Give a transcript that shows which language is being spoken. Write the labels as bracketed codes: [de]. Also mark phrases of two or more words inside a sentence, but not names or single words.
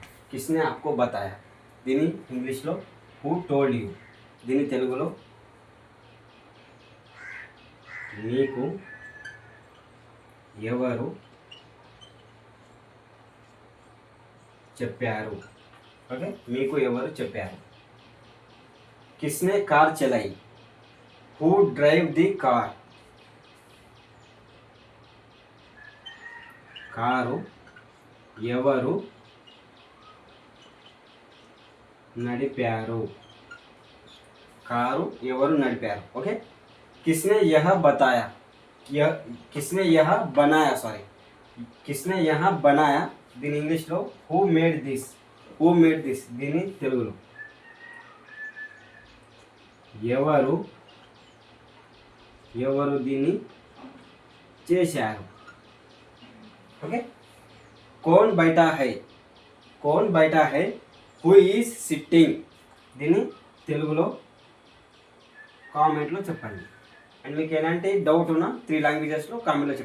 [hi] किसने आपको बताया, [te] దీని ఇంగ్లీష్లో [en] who told you, [te] దీని తెలుగులో మీకు ఎవరు చెప్పారు. ఓకే, మీకు ఎవరు చెప్పారు. [hi] किसने कार चलाई, [en] who drive the car, [te] కారు ఎవరు నడిపారు, కారు ఎవరు నడిపారు. ఓకే, [hi] किसने यह बताया, किसने यह बनाया, सॉरी किसने यह बनाया, సారీ కిస్నే యహ బనాయా, [te] దీని ఇంగ్లీష్లో [en] who made this, who made this, [te] దీని తెలుగులో ఎవరు ఎవరు దీన్ని చేశారు. ఓకే, [hi] कौन बैठा है, कौन बैठा है, [en] who is sitting, [te] దీన్ని తెలుగులో కామెంట్లో చెప్పండి. అండ్ మీకు ఎలాంటి డౌట్ ఉన్నా 3 లాంగ్వేజెస్లో కామెంట్లో చెప్పండి.